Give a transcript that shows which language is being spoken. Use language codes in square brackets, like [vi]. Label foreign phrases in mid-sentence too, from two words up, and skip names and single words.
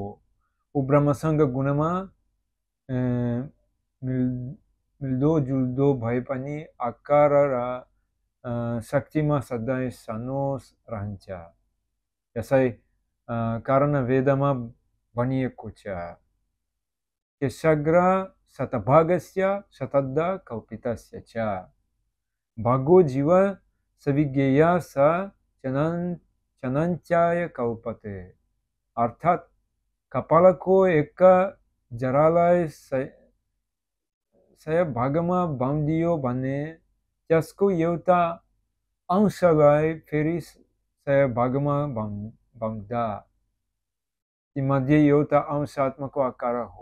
[ne] ऊ ब्रह्मसँग गुणमा मिल्दो जुल्दो भए पनि आकार र शक्तिमा सधैँ सानो रहन्छ। यसै कारण वेदमा भनिएको छ [sa] केशाग्र शतभागस्य शतद्ध कल्पितस्य च भागो जीव सविज्ञेय स चनञ्चाय कल्पते। [ne] अर्थात कपालको एक जरालाई सय भागमा बाँडियो भने त्यसको एउटा अंशलाई फेरि सय भागमा बाँड्दा तीमध्ये एउटा अंश आत्माको आकार हो।